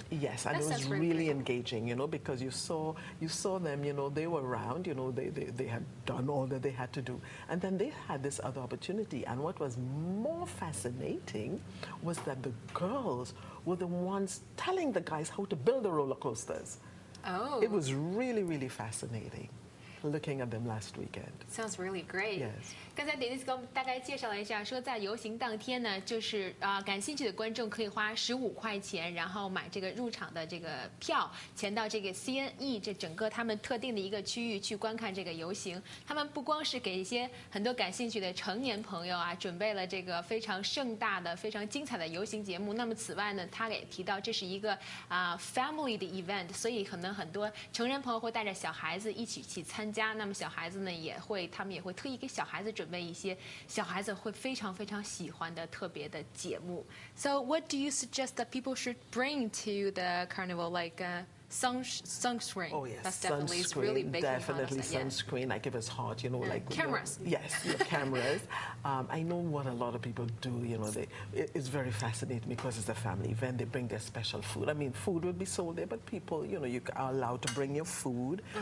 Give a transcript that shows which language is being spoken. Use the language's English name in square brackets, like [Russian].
[English] Yes, and it was really engaging, because you saw them, they were around, they had done all that they had to do. And then they had this other opportunity. And what was more fascinating was that the girls were the ones telling the guys how to build the roller coasters. Oh. It was really, really fascinating looking at them last weekend. Sounds really great. Yes. [Chinese] 刚才 Denise 给我们大概介绍了一下，说在游行当天呢，就是感兴趣的观众可以花15块钱，然后买这个入场的这个票，前到这个 CNE 这整个他们特定的一个区域去观看这个游行。他们不光是给一些很多感兴趣的成年朋友啊，准备了这个非常盛大的、非常精彩的游行节目。那么此外呢，他也提到这是一个family 的 event， 所以可能很多成人朋友会带着小孩子一起去参加。那么小孩子呢，他们也会特意给小孩子准备一些小孩子会非常非常喜欢的特别的节目。 [English] So what do you suggest that people should bring to the carnival, like sunscreen? Oh yes, That's definitely sunscreen, really big. definitely sunscreen. Like if it's hot, like cameras. Yes, cameras. I know what a lot of people do. It's very fascinating because it's a family event. They bring their special food. I mean, food will be sold there, but people, you are allowed to bring your food.